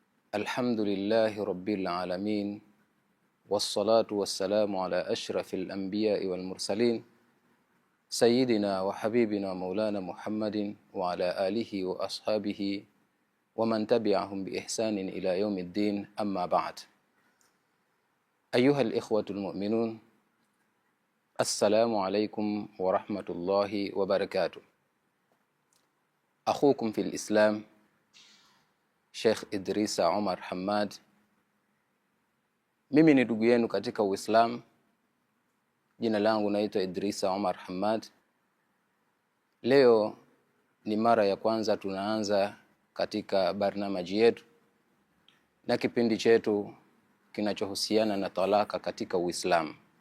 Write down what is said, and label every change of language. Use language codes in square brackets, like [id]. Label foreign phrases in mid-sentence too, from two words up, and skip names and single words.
[ar] الحمد لله رب العالمين والصلاة والسلام على أشرف الأنبياء والمرسلين سيدنا وحبيبنا مولانا محمد وعلى آله وأصحابه ومن تبعهم بإحسان إلى يوم الدين. أما بعد، أيها الإخوة المؤمنون، السلام عليكم ورحمة الله وبركاته. أخوكم في الإسلام Sheikh Idrisa Omar Hamad. [sw] Mimi ni ndugu yenu katika Uislamu. Jina langu naitwa Idrisa Omar Hamad. Leo ni mara ya kwanza tunaanza katika barnamaji yetu na kipindi chetu kinachohusiana na talaka katika Uislamu.